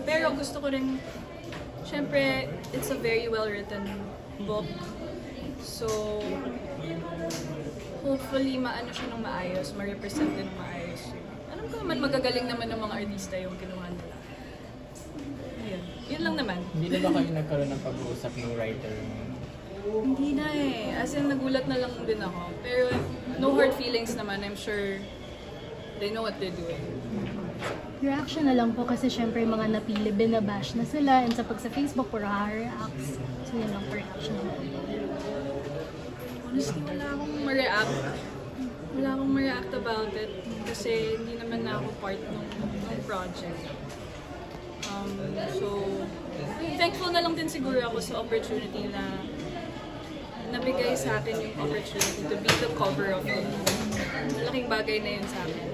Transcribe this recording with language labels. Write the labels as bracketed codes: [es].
[tl] Pero gusto ko rin, syempre, [en] it's a very well-written book. [tl] So, hopefully, maano siya ng maayos, ma-represent din ng maayos. Alam ko naman, magagaling naman ng mga artista yung kinuha nila. Yun. Yun lang naman. Hindi na ba kayo nagkaroon ng pag-uusap ng writer mo? Hindi na eh. As in, nagulat na lang din ako. Pero [en] no hard feelings [tl] naman. [en] I'm sure they know what they're doing. [tl] Reaction na lang po kasi syempre yung mga napili, binabash na sila and sa Facebook, puro reacts. So yun lang po reaction na lang. Honestly, wala akong ma-react. Wala akong ma-react [en] about it. [tl] Kasi hindi naman na ako part ng project. So, thankful na lang din siguro ako sa opportunity na nabigay sa akin yung [en] opportunity to be the cover of it. [tl] Malaking bagay na yun sa akin.